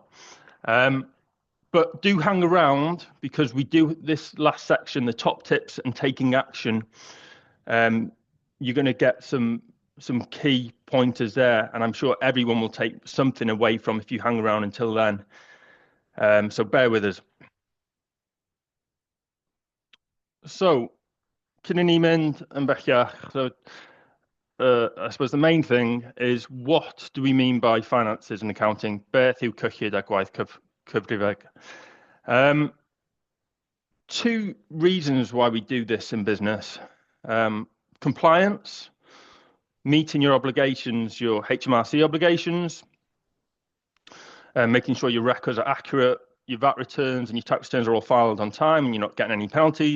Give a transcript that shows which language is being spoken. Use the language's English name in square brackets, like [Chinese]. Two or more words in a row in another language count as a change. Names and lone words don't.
[English] But do hang around, because we do this last section, the top tips and taking action. You're going to get some key pointers there, and I'm sure everyone will take something away from if you hang around until then. So bear with us. So, [Welsh] cyn I ni mynd yn bellach, [English] so I suppose the main thing is, what do we mean by finances and accounting? [Welsh] Beth yw cyllid a gwaith cyfrifeg? [English] Two reasons why we do this in business. Compliance, meeting your obligations, your HMRC obligations, making sure your records are accurate, your VAT returns and your tax returns are all filed on time and you're not getting any penalties.